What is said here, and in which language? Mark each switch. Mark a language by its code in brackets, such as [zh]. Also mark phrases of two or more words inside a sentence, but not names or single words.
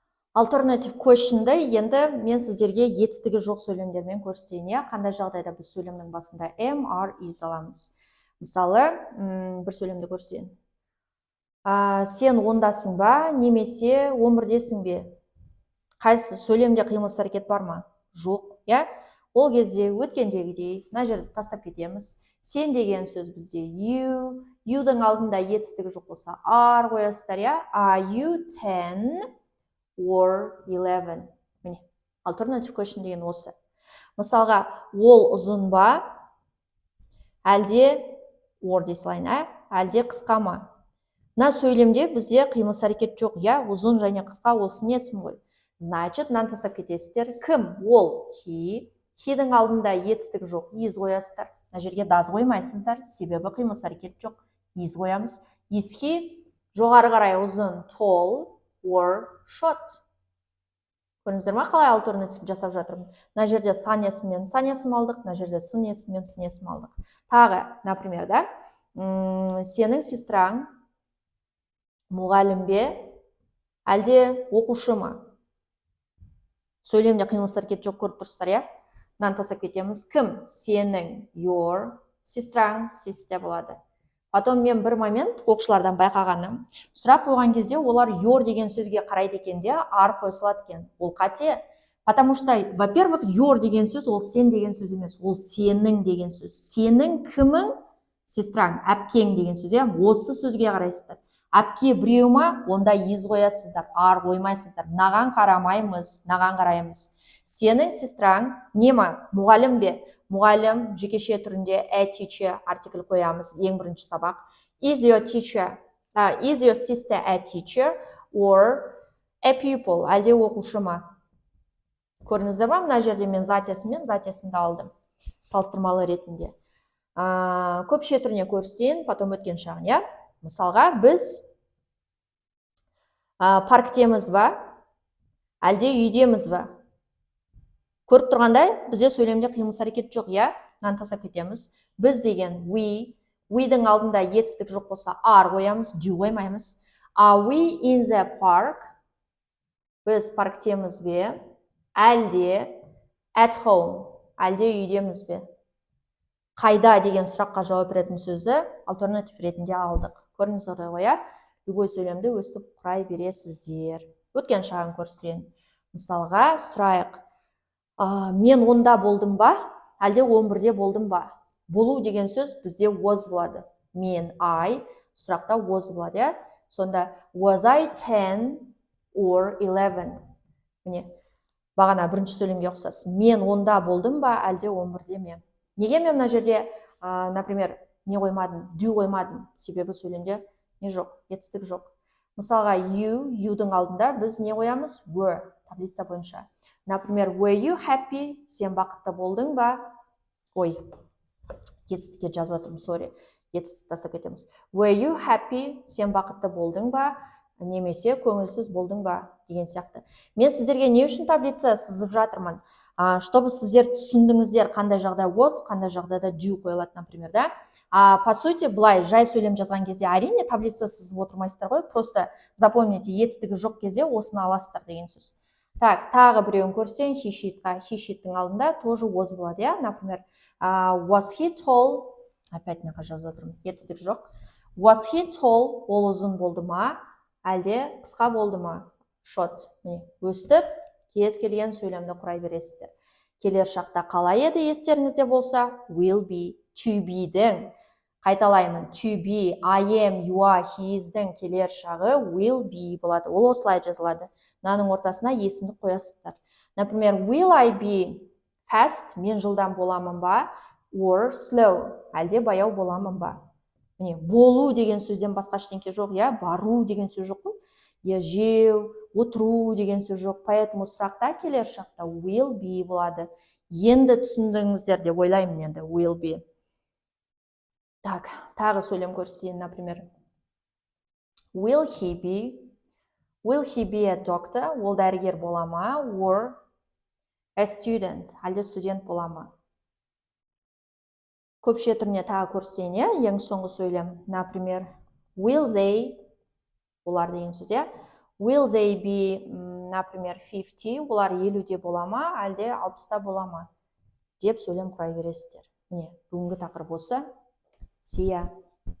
[en] Alternative question'ды [kk] енді мен сіздерге етістігі жоқ сөйлемдермен көрсетейін, иә? Қандай жағдайда біз сөйлемнің басында [en] am, are, is [kk] аламыз. Мысалы, бір сөйлемді көрсетейін. Сен ондасың ба, немесе 11-десің бе? Қайсы сөйлемде қимыл әрекет бар ма? Жоқ, иә? Ол кезде өткендегідей, мына жерді тастап кетеміз. Сен деген сөз бізде you-дің алдында етістігі жоқ болса, are қоясыздар, иә? [en] Are you 10 or 11? [kk] Міне, [en] alternative question [kk] деген осы. Мысалға, ол ұзын ба, әлде or дей салайын, әлде қысқа ма? Мына сөйлемде бізде қимыл әрекет жоқ, иә? Ұзын және қысқа ол сын есім ғой. Значит, мынаны тастап кетесіздер. Кім? Ол he-дің алдында етістік жоқ, is қоясыздар. Мына жерге does қоймайсыздар, себебі қимыл әрекет жоқ. Is қоямыз. [en] Is he [kk] жоғары қарай ұзын, [en] tall or short? [kk] Көрдіңіздер ма, қалай альтернатив жасап жатырмын? Мына жерде сан есіммен сан есім алдық, мына жерде сын есіммен сын есім алдық. Тағы, например, да, сенің сестраң мұғалім бе, әлде оқушы ма? Сөйлемде қимыл әрекет жоқ, көріп тұрсыздар, иә? Мынаны тастап кетеміз. Кім? Сенің, your, сестраң, sister болады. Потом мен бір момент оқушылардан байқағаным, сұрақ қойған кезде олар your деген сөзге қарайды екен де, are қойсылады екен. Ол қате. [ru] Потому что, во-первых, [kk] your деген сөз ол сен деген сөз емес, ол сенің деген сөз. Сенің кімің? Сестраң, әпкең деген сөз, иә? Осы сөзге қарайсыздар. Әпке біреу ма, онда is қоясыздар, are қоймайсыздар. Мынаған қарамаймыз, мынаған қараймыз. Сенің сестраң не ма? Мұғалім бе? Мұғалім жекеше түрінде [en] a teacher [kk] артикль қоямыз, ең бірінші сабақ. [en] Is your sister a teacher or a pupil? [kk] Әлде оқушы ма? Көрдіңіздер ма? Мына жерде мен зат есімді алдым. Салыстырмалы ретінде. Көпше түріне көрсетейін, потом өткен шағын, иә? Мысалға, біз парктеміз ба, әлде үйдеміз ба? Көріп тұрғандай, бізде сөйлемде қимыл әрекет жоқ, иә? Мынаны тастап кетеміз. Біз деген we-дің алдында етістік жоқ болса, are қоямыз, do қоймаймыз. [en] Are we in the park? [kk] Біз парктеміз бе, әлде [en] at home, [kk] әлде үйдеміз бе? Қайда деген сұраққа жауап беретін сөзді альтернатив ретінде алдық. Көрдіңіздер ғой, иә? Любой сөйлемді өстіп құрай бересіздер. Өткен шағын көрсетейін. Мысалға, сұрайық. Мен онда болдым ба, әлде 11-де болдым ба? Болу деген сөз бізде was болады. Мен, I, сұрақта was болады, иә? Сонда, [en] was I 10 or 11? [kk] Міне, бағана бірінші сөйлемге ұқсас. Мен онда болдым ба, әлде 11-де ме? Неге мен мына жерде, например, не қоймадым, do қоймадым, себебі сөйлемде не жоқ, етістік жоқ. Мысалға, you-дің алдында біз не қоямыз? Were, таблица бойынша. Например, [en] were you happy? [kk] Сен бақытты болдың ба? Ой, етістікке жазып отырмын, sorry. Етістікті тастап кетеміз. [en] Were you happy? [kk] Сен бақытты болдың ба? Немесе көңілсіз болдың ба? Деген сияқты. Мен сіздерге не үшін таблица сызып жатырмын? Чтобы сіздер түсіндіңіздер, қандай жағдай was, қандай жағдайда do қойылады, например, да? [ru] По сути, [kk] былай жай сөйлем жазған кезде әрине таблица сызып отырмайсыздар ғой, [ru] просто запомните, [kk] етістігі жоқ кезде осыны аласыздар деген сөз. Так, тағы біреуін көрсетейін, [en] he she'тің [kk] алдында тоже was болады, иә? Например, [en] was he tall? [kk] Опять мына жазып отырмын, етістік жоқ. [en] Was he tall? [kk] Ол ұзын болды ма? Әлде қысқа болды ма? Short. Міне, өстіп кез келген сөйлемді құрай бересіздер. Келер шақта қалай еді естеріңізде болса, [en] will be, to be-дің, қайталаймын, to be, I am, you are, he is-дің [kk] келер шағы [en] will be болады. [kk] Ол осылай жазылады. Мынаның ортасына есімді қоясыздар. Например, [en] will I be fast? [kk] Мен жылдам боламын ба? [en] Or slow? [kk] Әлде баяу боламын ба? Міне, болу деген сөзден басқа ештеңке жоқ, иә? Бару деген сөз жоқ қой. Жеу, отыру деген сөз жоқ. Поэтому сұрақта келер шақта [en] will be [kk] болады. Енді түсіндіңіздер деп ойлаймын енді [en] will be. [kk] Так, тағы сөйлем көрсетейін, например. [en] Will he be a doctor? [kk] Ол дәрігер бола ма? [en] Or a student? [kk] Әлде студент бола ма? Көпше түріне тағы көрсетейін, ең соңғы сөйлем. Например, [en] will they, [kk] олар деген сөз, [en] Will they be [kk] например 50 олар 50-де бола ма әлде 60-та бола ма деп сөйлем құрай бересіздер. Міне бүгінгі тақырып осы. [en] See ya.